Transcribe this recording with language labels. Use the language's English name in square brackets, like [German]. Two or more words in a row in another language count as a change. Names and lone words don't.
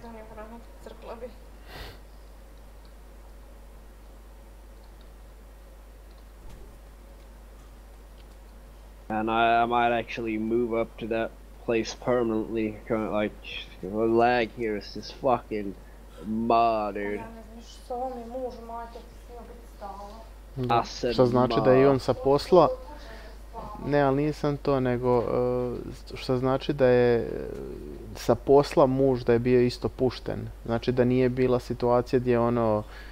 [English] And I might actually move up to that place permanently. Kind of like the lag here is just fucking mud, dude. [Bosnian] Da, što znači da je on sa posla, ne, ali nisam to, nego što znači da je sa posla muž da je bio isto pušten. Znači da nije bila situacija gdje ono...